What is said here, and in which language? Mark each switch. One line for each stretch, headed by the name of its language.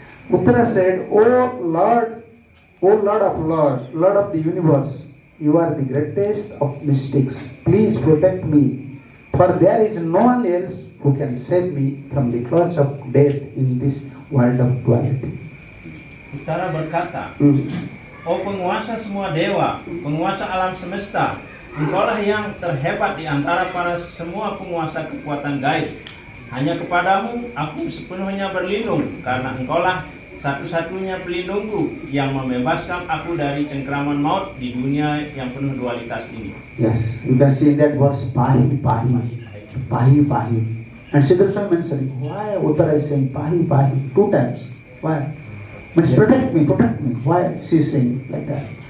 English: Uttara said, O Lord of Lords, Lord of the universe, you are the greatest of mystics. Please protect me, for there is no one else who can save me from the clutch of death in this world of duality.
Indonesian: Uttara berkata, O penguasa semua dewa, penguasa alam semesta, engkaulah yang terhebat di antara para semua penguasa kekuatan gaib. Hanya kepadamu aku sepenuhnya berlindung, karena engkaulah satu-satunya pelindungku yang membebaskan aku dari cengkraman maut di dunia yang penuh dualitas ini.
English: Yes, you can see in that verse, Pahi, Pahi, Pahi, Pahi. And Siddhar Swami mentioning, why Uttara is saying Pahi, Pahi, 2 times? Why? Means protect me, protect me. Why she is saying like that?